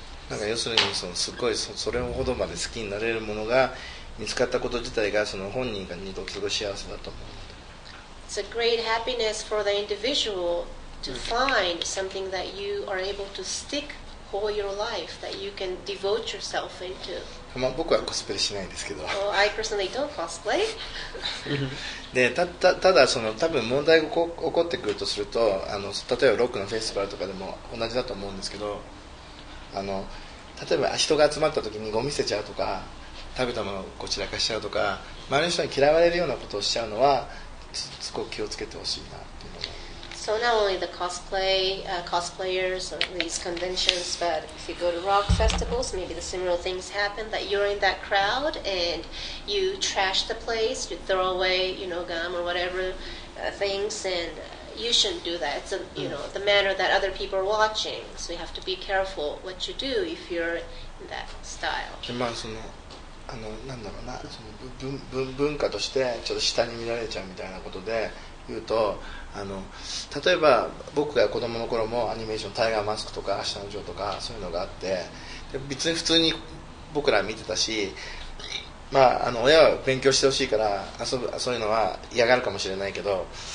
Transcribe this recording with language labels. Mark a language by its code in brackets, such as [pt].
[ja] なんか要するにすごいそれほどまで好きになれるものが見つかったこと自体がその本人がにとってすごい幸せだと思うので。 [en] It's a great happiness for the individual to find something that you are able to stick all your life, that you can devote yourself into. [ja] まあ僕はコスプレしないですけど。 [en] Well, I personally don't cosplay. [ja] でただその多分問題が起こってくるとすると例えばロックのフェスティバルとかでも同じだと思うんですけど例えば人が集まった時にゴミ捨てちゃうとか食べたものをこう散らかしちゃうとか周りの人に嫌われるようなことをしちゃうのはすごく気をつけてほしいなっていうのが。 [en] So not only the cosplayers or these conventions, but if you go to rock festivals, maybe the similar things happen, that you're in that crowd and you trash the place, you throw away, gum or whatever things, and you shouldn't do that. It's the manner that other people are watching, so you have to be careful what you do if you're in that style. [ja] まあなんだろうなその文化としてちょっと下に見られちゃうみたいなことで言うと例えば僕が子供の頃もアニメーションタイガーマスクとか明日のジョーとかそういうのがあってで別に普通に僕ら見てたし、まあ、親は勉強してほしいからそういうのは嫌がるかもしれないけど